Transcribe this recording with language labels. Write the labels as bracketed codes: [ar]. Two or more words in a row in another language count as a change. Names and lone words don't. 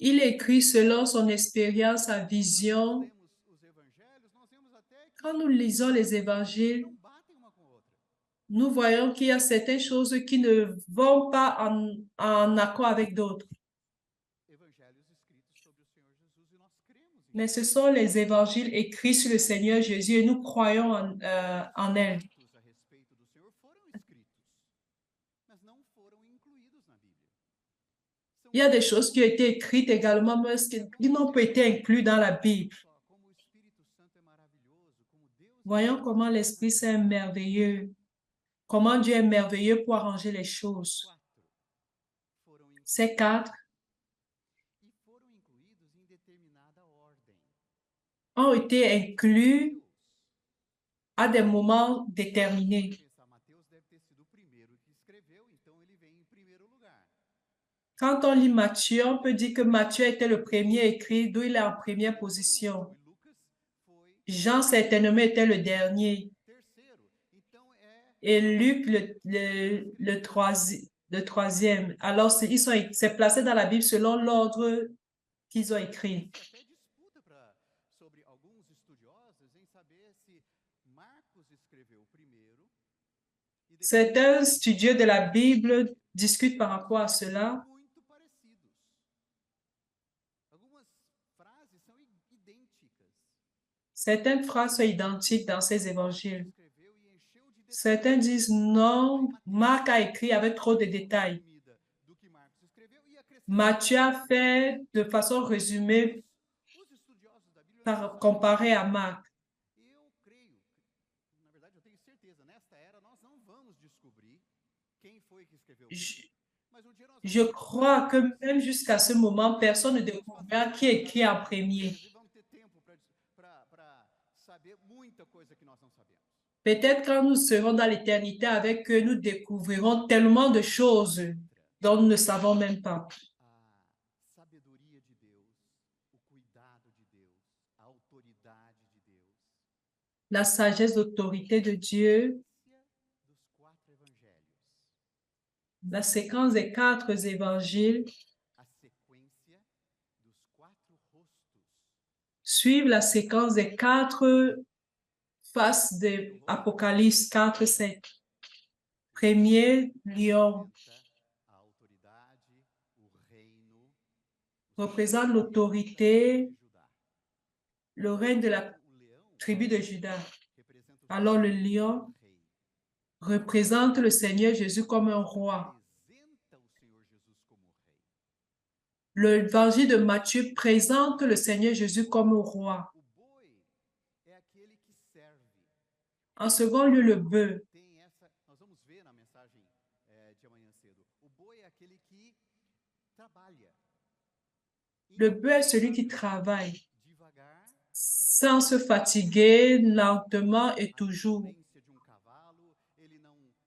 [fr] Il [pt] entendimento [fr] écrit [pt] dele. [fr] selon son expérience, sa [pt] Quando nós [fr] vision. [pt] lemos os evangelhos, nós vemos até que [fr] Quand nous lisons les [pt] algumas coisas [fr] évangiles, [pt] não batem uma com a outra. [fr] nous voyons qu'il y a certaines choses qui ne vont pas en accord avec d'autres. [pt] Evangelhos escritos sobre o Senhor Jesus e nós cremos em [fr] Mais ce sont les évangiles écrits sur le Seigneur Jésus et nous croyons en elles. [pt] fatos a respeito do Senhor foram escritos, mas não foram incluídos na Bíblia. São [fr] Il y a des choses qui ont été écrites également, mais qui n'ont pas été incluses dans la Bible. [pt] só como o Espírito Santo é maravilhoso, como Deus é [fr] Voyons comment l'Esprit Saint est merveilleux, comment Dieu est merveilleux pour arranger les choses. [pt] quatro foram incluídos [fr] Ces quatre [pt] e foram incluídos em determinada ordem. [fr] ont été inclus [pt] Deus, [fr] à des moments déterminés. [pt] pensar, Mateus deve ter sido o primeiro que escreveu, então ele vem em primeiro lugar. [fr] Quand on lit Matthieu, on peut dire que Matthieu était le premier écrit, d'où il est en première position. [pt] E Lucas foi [fr] Jean certainement était le dernier. [pt] terceiro. Então [fr] Et Luc le troisième. Alors, c'est placé dans la Bible selon l'ordre qu'ils ont écrit. [pt] até disputa sobre alguns estudiosos em saber se Marcos escreveu primeiro e depois [fr] Certains studieux de la Bible discutent par rapport à cela. [pt] muito parecidos. Algumas frases são idênticas. [fr] Certaines phrases sont identiques dans ces évangiles. [pt] Escreveu e encheu de detalhes [fr] Certains disent non, Marc a écrit avec trop de détails. [pt] resumida do que Marcos escreveu e acrescentou [fr] Matthieu a fait de façon résumée [pt] os estudiosos da Bíblia. [fr] comparé à Marc. [pt] Eu creio, na verdade eu tenho certeza, nesta era nós não vamos descobrir quem foi que escreveu. Mas um dia nós [fr] Je crois que même jusqu'à ce moment, personne ne découvrira qui écrit en premier. [pt] vamos ter tempo para saber muita coisa que nós não sabemos. [fr] Peut-être quand nous serons dans l'éternité avec eux, nous découvrirons tellement de choses dont nous ne savons même pas. [pt] A sabedoria de Deus, o cuidado de Deus, a autoridade de Deus. [fr] La sagesse, l'autorité de Dieu, [pt] Dos quatro evangelhos, [fr] la séquence des quatre évangiles [pt] a sequência dos quatro rostos. [fr] suivent la séquence des quatre faces de Apocalypse 4, 5. Premier, lion, [pt] A autoridade, o reino, [fr] représente l'autorité, [pt] de Judá. [fr] le règne de la [pt] O leão [fr] tribu de Juda. [pt] representa o [fr] Alors le [pt] Senhor [fr] lion [pt] como rei. [fr] représente le Seigneur Jésus comme un roi. [pt] Apresenta o Senhor Jesus como rei. [fr] L'évangile de Matthieu présente le Seigneur Jésus comme un roi. [pt] O boi é aquele que serve. [fr] En second lieu, le bœuf. [pt] Tem essa, nós vamos ver na mensagem de amanhã cedo. O boi é aquele que trabalha. [fr] Le bœuf est celui qui travaille [pt] Devagar, [fr] sans se fatiguer, lentement et [pt] a [fr] toujours. [pt] violência de um cavalo, ele não